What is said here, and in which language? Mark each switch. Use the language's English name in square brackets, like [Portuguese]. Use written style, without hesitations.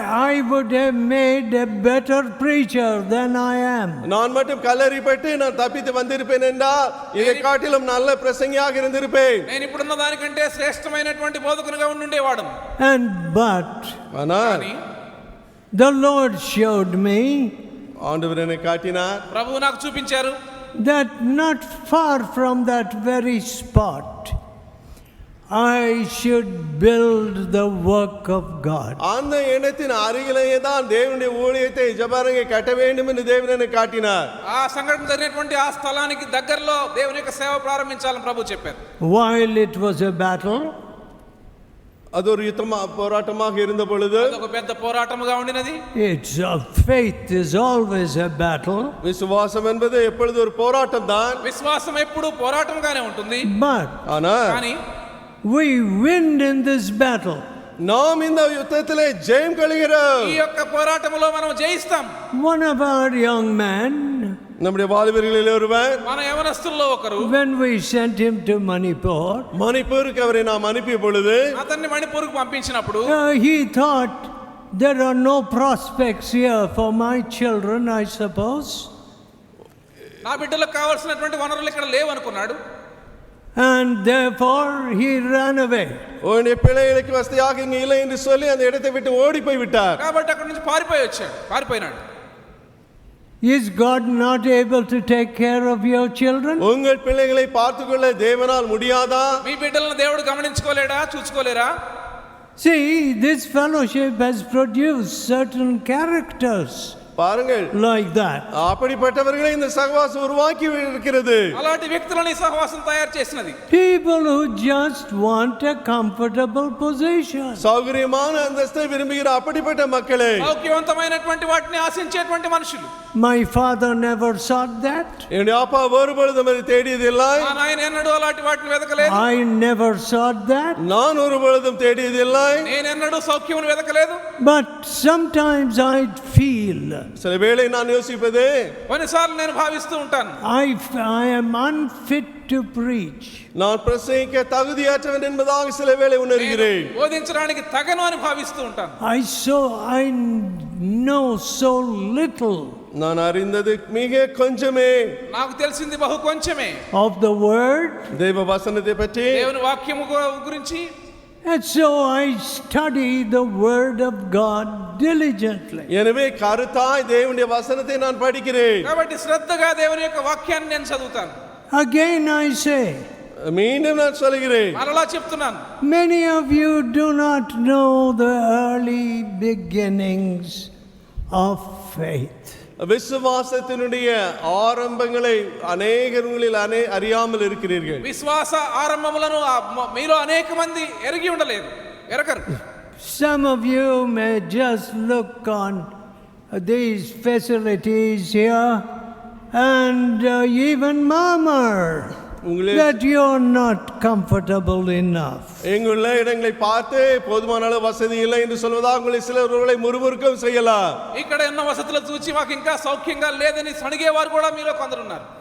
[English] I would have made a better preacher than I am. [Tamil] நான் மட்டும் கல்லெறிப்பட்டு நான் தப்பித்து வந்திருப்பேன் என்றால் இதை காட்டிலும் நல்ல பிரசங்கியாக இருந்திருப்பேன். [Telugu] నేను ఇప్పుడున్న దానికంటే శ్రేష్టమైనటువంటి బోధకునిగా ఉండుండేవాడు. [English] And but [Tamil] ஆனால் [English] the Lord showed me, [Tamil] ஆண்டவர் என்னை காட்டினார், [Telugu] ప్రభువు నాకు చూపించారు, [English] that not far from that very spot I should build the work of God. [Tamil] அந்த எண்ணத்தின் அருகிலேயே தான் தேவனுடைய ஊழியத்தை ஜெபரங்கை கட்ட வேண்டும் என்று தேவன் என்னை காட்டினார். [Telugu] ఆ సంఘటన జరిగినటువంటి ఆ స్థలానికి దగ్గరలో దేవుని యొక్క సేవ ప్రారంభించాలని ప్రభువు చెప్పారు. [English] While it was a battle, [Tamil] அது ஒரு போராட்டமாக இருந்த பொழுது, [Telugu] ఒక పెద్ద పోరాటముగా ఉండినది. [English] it's faith is always a battle. [Tamil] விசுவாசம் என்பது எப்பொழுது ஒரு போராட்டம் தான். [Telugu] విశ్వాసం ఎప్పుడు పోరాటంగానే ఉంటుంది. [English] But [Telugu] కానీ [English] we win in this battle. [Tamil] நாம் இந்த யுத்தத்திலே ஜெயம் கொள்கிறோம். [Telugu] ఈ యొక్క పోరాటములో మనం జయిస్తాం. [English] One of our young men, [Tamil] நம்முடைய வாலிபர்களில் ஒருவர், [Telugu] మన యవనస్తుల్లో ఒకరు, [English] when we sent him to Manipur, [Tamil] மணிப்பூருக்கு அவரை நாம் அனுப்பிய பொழுது, [Telugu] అతన్ని మణిపూర్కు పంపించినప్పుడు [English] he thought there are no prospects here for my children, I suppose. [Telugu] నా బిడ్డలకు కావాల్సినటువంటి వనరులు ఇక్కడ లేవనుకున్నాడు. [English] And therefore he ran away. [Tamil] உன்னுடைய பிள்ளைகளுக்கு வசதியாக இங்க இல்லை என்று சொல்லி அந்த இடத்தை விட்டு ஓடி போய் விட்டார். [Telugu] కాబట్టి అక్కడ నుంచి పారిపోయినాడు. [English] Is God not able to take care of your children? [Tamil] உங்கள் பிள்ளைகளை பார்த்துக்கொள்ள தேவனால் முடியாதா? [Telugu] మీ బిడ్డలను దేవుడు గమనించుకోలేడా, చూసుకోలేరా? [English] See, this fellowship has produced certain characters [Tamil] பாருங்கள், [English] like that. [Tamil] அப்படிப்பட்டவர்களை இந்த சகவாசம் உருவாக்கி இருக்கிறது. [Telugu] అలాంటి వ్యక్తులని సహవాసం తయారు చేసినది. [English] People who just want a comfortable position. [Tamil] சௌகரியமான அந்தஸ்தை விரும்புகிற அப்படிப்பட்ட மக்களே, [Telugu] సౌఖ్యవంతమైనటువంటి వాటిని ఆశించేటువంటి మనుషులు. [English] My father never sought that. [Tamil] என்னுடைய அப்பா ஒருபொழுதும் அதை தேடியதில்லை. [Telugu] మా నాయన ఎన్నడూ అలాంటి వాటిని వెతకలేదు. [English] I never sought that. [Tamil] நான் ஒருபொழுதும் தேடியதில்லை. [Telugu] నేను ఎన్నడూ సౌఖ్యమును వెతకలేదు. [English] But sometimes I feel, [Tamil] சில வேளை நான் யோசிப்பது, [Telugu] కొన్నిసార్లు నేను భావిస్తూ ఉంటాను, [English] I am unfit to preach. [Tamil] நான் பிரசங்கிக்க தகுதியற்றவன் என்பதாக சில வேளை உணர்கிறேன். [Telugu] బోధించడానికి తగను అని భావిస్తూ ఉంటాను. [English] I know so little [Tamil] நான் அறிந்தது மிக கொஞ்சமே, [Telugu] నాకు తెలిసింది బహు కొంచెమే [English] of the word, [Tamil] தேவ வசனத்தை பற்றி. [Telugu] దేవుని వాక్యము గురించి. [English] and so I study the word of God diligently. [Tamil] எனவே கருத்தாய் தேவனுடைய வசனத்தை நான் படிக்கிறேன். [Telugu] కాబట్టి శ్రద్ధగా దేవుని యొక్క వాక్యాన్ని నేను చదువుతాను. [English] Again I say, [Tamil] மீண்டும் நான் சொல்கிறேன், [Telugu] మరలా చెప్తున్నాను, [English] many of you do not know the early beginnings of faith. [Tamil] விசுவாசத்தினுடைய ஆரம்பங்களை அநேகங்களில் அறியாமல் இருக்கிறீர்கள். [Telugu] విశ్వాస ఆరంభములను మీలో అనేక మంది ఎరగరు. [English] Some of you may just look on these facilities here and even murmur. [Tamil] உங்களே [English] that you are not comfortable enough. [Tamil] எங்குள்ள இடங்களை பார்த்து போதுமான அளவு வசதி இல்லை என்று சொல்வதா உங்களை சிலர்களை முறுமுறுக்கவும் செய்யலாம். [Telugu] ఇక్కడ ఉన్న వసతులు చూసి మాకు ఇంకా సౌఖ్యంగా లేదని సణిగేవారు కూడా మీలో కొందరు ఉన్నారు.